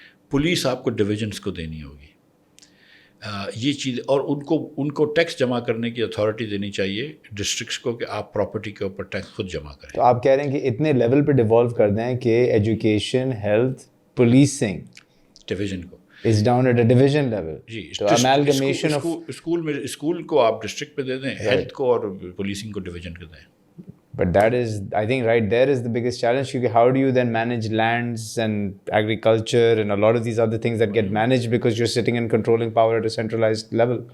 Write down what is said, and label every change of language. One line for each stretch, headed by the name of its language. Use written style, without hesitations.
Urdu: Police آپ کو divisions کو دینی ہوگی. یہ چیز، اور ان کو ٹیکس جمع کرنے کی اتھارٹی دینی چاہیے ڈسٹرکٹس کو کہ آپ پراپرٹی کے اوپر ٹیکس خود جمع کریں. تو آپ کہہ رہے ہیں کہ اتنے لیول پہ ڈیوالو کر دیں کہ ایجوکیشن، ہیلتھ، پولیسنگ ڈویژن کو
English: is down at a division level.
Urdu: جی، تو
English: amalgamation of
Urdu: اسکول کو آپ ڈسٹرکٹ پہ دے دیں، ہیلتھ کو اور پولیسنگ کو ڈویژن کو دیں.
English: But that is, I think, right there is the biggest challenge. Because how do you then manage lands and agriculture and a lot of these other things that get managed because you're sitting and controlling power at a centralized level?